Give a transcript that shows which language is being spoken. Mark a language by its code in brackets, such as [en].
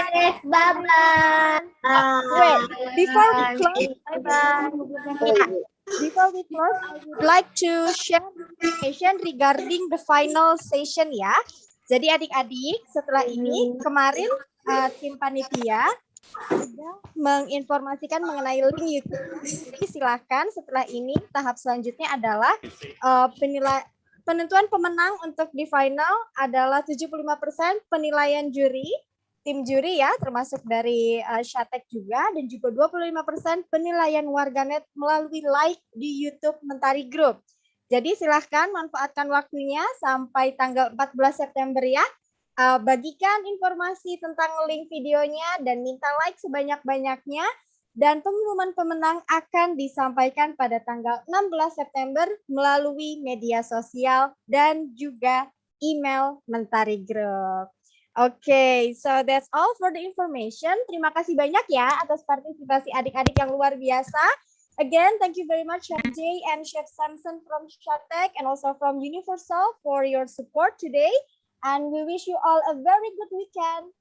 [en] Wait, before we close, I would like to share information regarding the final session ya. [id] Jadi adik-adik, setelah ini kemarin tim panitia sudah menginformasikan mengenai link YouTube. Jadi silakan setelah ini tahap selanjutnya adalah penentuan pemenang untuk di final adalah 75% penilaian juri, tim juri ya, termasuk dari SHATEC juga, dan juga 25% penilaian warganet melalui like di YouTube Mentari Group. Jadi silahkan manfaatkan waktunya sampai tanggal 14 September ya. Bagikan informasi tentang link videonya dan minta like sebanyak-banyaknya. Dan pengumuman pemenang akan disampaikan pada tanggal 16 September melalui media sosial dan juga email Mentari Group. [en] Okay, so that's all for the information. [id] Terima kasih banyak ya atas partisipasi adik-adik yang luar biasa. [en] Again, thank you very much Chef Jay and Chef Samson from SHATEC and also from Universal for your support today. And we wish you all a very good weekend.